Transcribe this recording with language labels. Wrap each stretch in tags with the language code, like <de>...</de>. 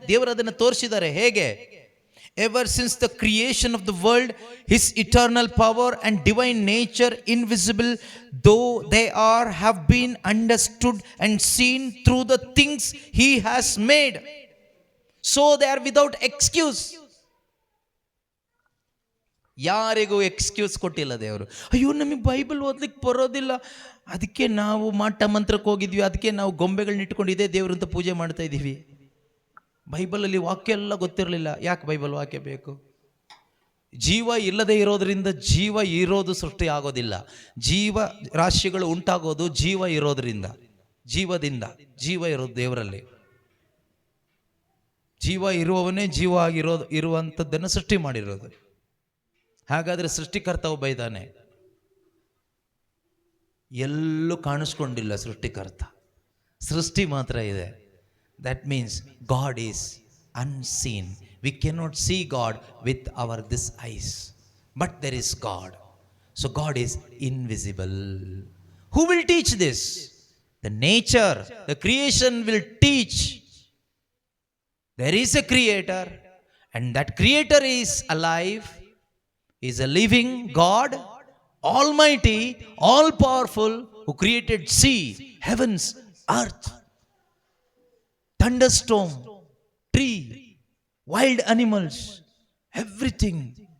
<kn>ದೇವರು ಅದನ್ನು ತೋರಿಸಿದ್ದಾರೆ. ಹೇಗೆ?</kn> <en>Ever since the creation of the world, his eternal power and divine nature, invisible though they are, have been understood and seen through the things he has made. So they are without excuse.</en> <kn>ಯಾರಿಗೂ excuse ಕೊಟ್ಟಿಲ್ಲ ದೇವರು. ಅಯ್ಯೋ ನಮಗೆ Bible ಓದ್ಲಿಕ್ಕೆ ಬರೋದಿಲ್ಲ, ಅದಕ್ಕೆ ನಾವು ಮಾಟ ಮಂತ್ರಕ್ಕೆ ಹೋಗಿದ್ವಿ, ಅದಕ್ಕೆ ನಾವು ಗೊಂಬೆಗಳನ್ನ ಇಟ್ಕೊಂಡು ಇದೇ ದೇವ್ರಂತ ಪೂಜೆ ಮಾಡ್ತಾ ಇದ್ದೀವಿ. ಬೈಬಲಲ್ಲಿ ವಾಕ್ಯ ಎಲ್ಲ ಗೊತ್ತಿರಲಿಲ್ಲ. ಯಾಕೆ ಬೈಬಲ್ ವಾಕ್ಯ ಬೇಕು? ಜೀವ ಇಲ್ಲದೆ ಇರೋದ್ರಿಂದ ಜೀವ ಇರೋದು ಸೃಷ್ಟಿ ಆಗೋದಿಲ್ಲ. ಜೀವ ರಾಶಿಗಳು ಉಂಟಾಗೋದು ಜೀವ ಇರೋದ್ರಿಂದ, ಜೀವದಿಂದ. ಜೀವ ಇರೋದು ದೇವರಲ್ಲಿ. ಜೀವ ಇರುವವನೇ ಜೀವ ಇರುವಂಥದ್ದನ್ನು ಸೃಷ್ಟಿ ಮಾಡಿರೋದು. ಹಾಗಾದರೆ ಸೃಷ್ಟಿಕರ್ತ ಒಬ್ಬ ಇದ್ದಾನೆ. ಎಲ್ಲೂ ಕಾಣಿಸ್ಕೊಂಡಿಲ್ಲ ಸೃಷ್ಟಿಕರ್ತ, ಸೃಷ್ಟಿ ಮಾತ್ರ ಇದೆ.</kn> <en>That means God is unseen. We cannot see God with our this eyes, but there is God. So God is invisible. Who will teach this? The nature, the creation will teach. There is a creator, and that creator is alive, is a living God, almighty, all powerful, who created sea, heavens, earth, thunderstorm, tree, wild animals, everything.</en>